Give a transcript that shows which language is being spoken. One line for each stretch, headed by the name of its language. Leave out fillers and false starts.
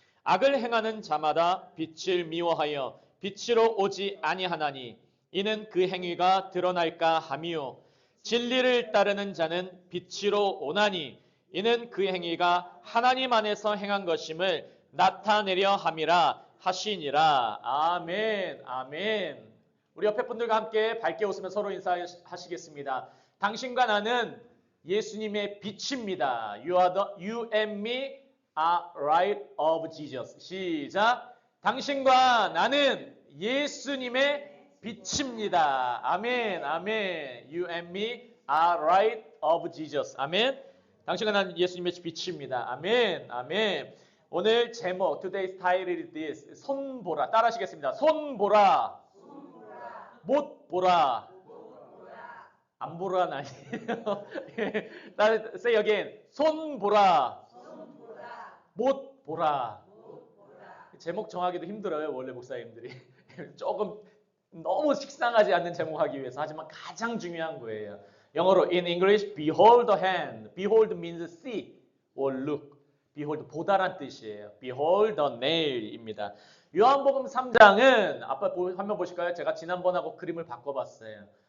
Korean: 악을 행하는 자마다 빛을 미워하여 빛으로 오지 아니하나니 이는 그 행위가 드러날까 함이요 진리를 따르는 자는 빛으로 오나니 이는 그 행위가 하나님 안에서 행한 것임을 나타내려 함이라 하시니라. 아멘. 아멘. 우리 옆에 분들과 함께 밝게 웃으며 서로 인사하시겠습니다. 당신과 나는 예수님의 빛입니다.
English: You and me are light of Jesus.
Korean: 시작. 당신과 나는 예수님의 빛입니다. 아멘. 아멘.
English: You and me are light of Jesus.
Korean: 아멘. 당신과 나는 예수님의 빛입니다. 아멘. 아멘. 오늘 제목
English: Today's title is this.
Korean: 손보라. 따라하시겠습니다. 손보라. 못 보라. 안 보라는 아니에요.
English: Say again.
Korean: 손 보라. 못 보라. 제목 정하기도 힘들어요. 원래 목사님들이. 조금 너무 식상하지 않는 제목 하기 위해서. 하지만 가장 중요한 거예요. 영어로
English: in English, behold the hand. Behold means see or look.
Korean: Behold, 보다란 뜻이에요.
English: Behold the nail입니다.
Korean: 요한복음 3장은 아빠 화면 보실까요? 제가 지난번하고 그림을 바꿔봤어요.